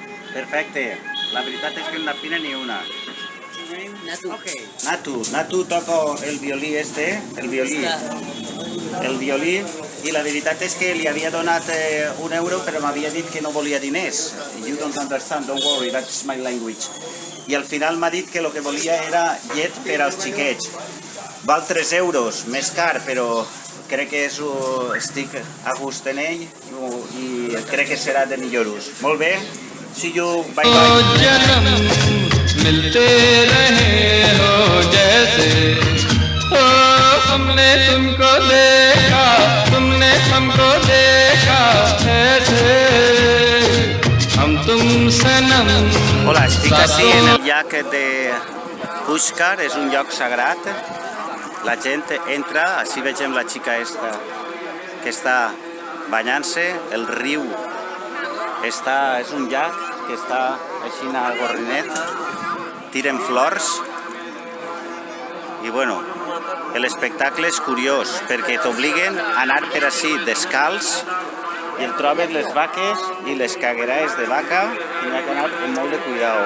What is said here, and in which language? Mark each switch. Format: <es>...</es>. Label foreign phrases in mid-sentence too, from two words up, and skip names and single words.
<ca>Perfecte. La veritat és que en la fina ni una. Natu. Natu toca el violí i la veritat és que li havia donat €1 però m'havia dit que no volia diners.</ca> <en>You don't understand, don't worry, that's my language.</en> <ca>I al final m'ha dit que el que volia era llet per als xiquets. Val €3, més car, però crec que estic a gust en ell i crec que serà de millor ús. Molt bé,</ca> <en>see you, bye bye.</en> <hi>जन्म मिलते रहे हो जैसे हो हमने तुमको देखा तुमने हमको देखा ऐसे हम तुम सनम</hi> <ca>Hola, estic així en el llac de Pushkar, és un lloc sagrat. La gent entra, així vegem la xica esta que està banyant-se, el riu és un llac que està així a gorrinet, tiren flors i bueno, l'espectacle és curiós perquè t'obliguen a anar per així descalç i el trobes les vaques i les cagueraes de vaca i n'hi ha que anar amb molt de cuidado.</ca>